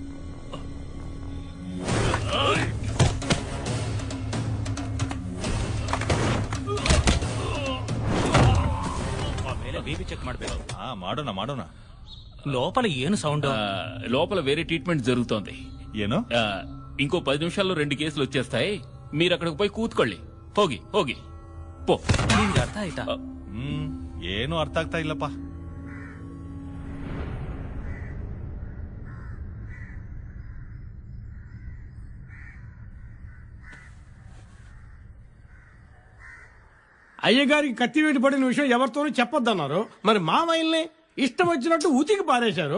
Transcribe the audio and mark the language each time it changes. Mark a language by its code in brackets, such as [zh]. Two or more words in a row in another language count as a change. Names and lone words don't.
[kn] ಮಾಡೋಣ. [te] లోపల ఏను సౌండ్? లోపల వేరే ట్రీట్మెంట్ జరుగుతోంది. [kn] ಏನು? [te] ఇంకో 10 నిమిషాల్లో 2 కేసులు వచ్చేస్తాయి. మీరు అక్కడికి పోయి కూత్ಕೊಳ್ಳಿ. [kn] ಹೋಗಿ ಹೋಗಿ పో. ನಿನ್ಗೆ ಅರ್ಥ ಆಯ್ತಾ? ಏನು ಅರ್ಥ ಆಗ್ತಾ ಇಲ್ಲಪ್ಪ. [te] అయ్యగారికి కత్తివేటు పడిన విషయం ఎవరితోనూ చెప్పొద్దన్నారు. మరి మా వైల్ని ఇష్టం వచ్చినట్టు ఊతికి పారేశారు.